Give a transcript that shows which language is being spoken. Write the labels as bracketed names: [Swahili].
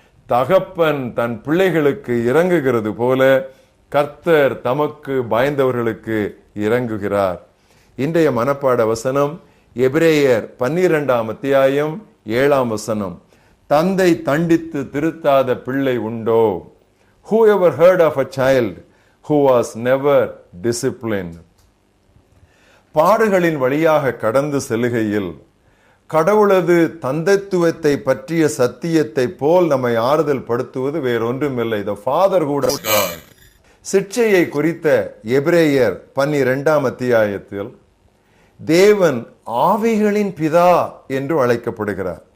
[Tamil] தகப்பன் தன் பிள்ளைகளுக்கு இறங்குகிறது போல கர்த்தர் தமக்கு பயந்தவர்களுக்கு இறங்குகிறார். இன்றைய மனப்பாட வசனம் எபிரேயர் 12ஆம் அத்தியாயம் 7ஆம் வசனம். தந்தை தண்டித்து திருத்தாத பிள்ளை உண்டோ? [English] Who ever heard of a child who was never disciplined? [Tamil] பாடுகளின் வழியாக கடந்து செல்லுகையில் கடவுளது தந்தைத்துவத்தை பற்றிய சத்தியத்தை போல் நம்மை ஆறுதல் படுத்துவது வேறொன்றுமில்லை. [English] The fatherhood of God. [Tamil] சிட்சையை குறித்த எபிரேயர் 12ஆம் அத்தியாயத்தில் தேவன் ஆவிகளின் பிதா என்று அழைக்கப்படுகிறார்.